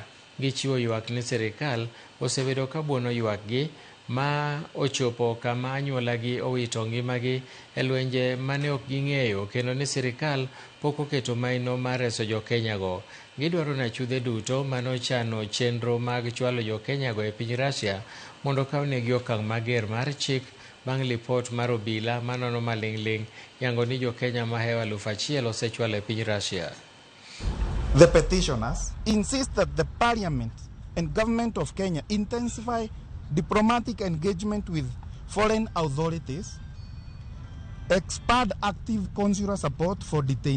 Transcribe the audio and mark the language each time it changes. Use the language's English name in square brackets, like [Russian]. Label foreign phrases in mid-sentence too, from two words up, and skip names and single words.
[Luo (Kenya and Tanzania)] Gichiwo ywak ne sirikal osebedo ka buono ywakgi ma ochopo kama anyuolagi owito ngimagi e lwenje mane ok ging'eyo kendo ni sirikal pok oketo maino mar reso jo Kenya go. Gidwaro na chudhe duto manochano chenro mag chwalo jo Kenya go e piny Russia mondo kawnegi okang' mager mar chik bang' lipot mar obila manono maling'ling' yango ni jo Kenya mahewa 1,000 osechwalo e piny Russia. [English] The petitioners insist that the Parliament and Government of Kenya intensify diplomatic engagement with foreign authorities, expand active consular support for detainees,